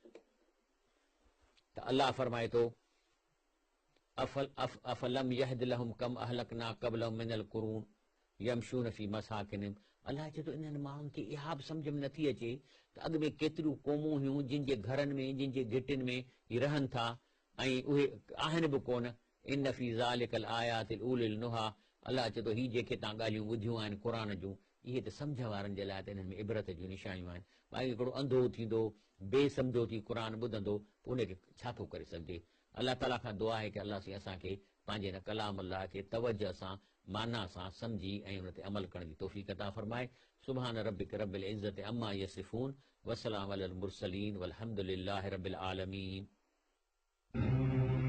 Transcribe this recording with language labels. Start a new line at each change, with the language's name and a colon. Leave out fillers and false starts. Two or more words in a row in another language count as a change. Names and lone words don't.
Sindhi: त अलाह फरमाए थो
Arabic: أفلم يهد لهم كم أهلكنا قبلهم من القرون يمشون في مساكنهم.
Sindhi: अलाह चए थो इन्हनि माण्हुनि खे इहा बि सम्झ में नथी अचे त अॻु में केतिरियूं क़ौमूं हुयूं जिन जे घरनि में, जिन जे गिटियुनि में ही रहनि था, ऐं उहे आहिनि बि कोन।
Arabic: إن في ذلك لآيات لأولي النهى,
Sindhi: अलाह चए थो ही जेके तव्हां ॻाल्हियूं ॿुधियूं आहिनि क़ुर जूं, इहे त सम्झ वारनि जे लाइ त इन्हनि में इबरत जूं निशानियूं आहिनि। बाक़ी हिकिड़ो अंधो थींदो, बेसम्झो थी क़ुर ॿुधंदो, पोइ उनखे छा थो करे सघिजे। अलाह ताला खां दुआ आहे कि अलाह साईं असांखे पंहिंजे हिन कलाम अलाह खे तवजह सां, माना सां सम्झी ऐं उन ते अमल करण जी तौफ़ीक़ अता फरमाए।
Arabic: سبحان ربك رب العزة عما يصفون وسلام على المرسلين والحمد لله رب العالمين.